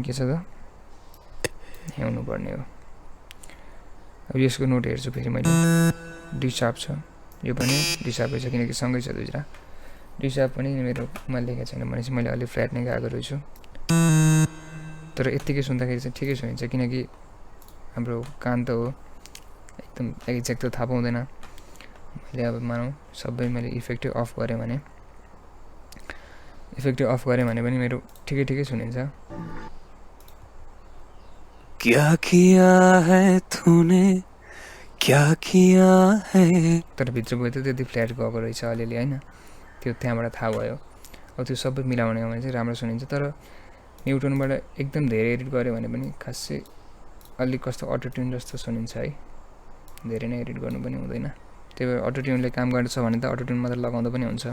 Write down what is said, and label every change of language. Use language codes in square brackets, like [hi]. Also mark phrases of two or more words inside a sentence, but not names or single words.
[ne] के छ त यहाँ हुनुपर्ने हो अब यसको नोट हेर्छु फेरि मैले [en] D sharp [ne] छ यो पनि [en] D sharp [ne] छ किनकि सँगै छ दुईवटा [en] D sharp [ne] पनि मेरोमा लेखेको छैन भनेपछि मैले अलिक फ्ल्याट नै गाएको रहेछु तर यत्तिकै सुन्दाखेरि चाहिँ ठिकै सुनिन्छ किनकि हाम्रो कान त हो एकदम एक्ज्याक्ट त थाहा पाउँदैन मैले अब मानौँ सबै मैले [en] effect off [ne] गरेँ भने [en] effect off [ne] गरेँ भने पनि मेरो ठिकै सुनिन्छ। [hi] क्या किया है तूने क्या किया है। [ne] तर भित्र गयो त त्यति फ्ल्याट गएको रहेछ अलिअलि होइन, त्यो त्यहाँबाट थाहा भयो। अब त्यो सबै मिलाउने हो भने चाहिँ राम्रो सुनिन्छ। तर न्युटनबाट एकदम धेरै एडिट गऱ्यो भने पनि खासै अलिक कस्तो अटोट्युन जस्तो सुनिन्छ है, धेरै नै एडिट गर्नु पनि हुँदैन। त्यही भएर अटोट्युनले काम गर्छ भने त अटोट्युन मात्र लगाउँदा पनि हुन्छ।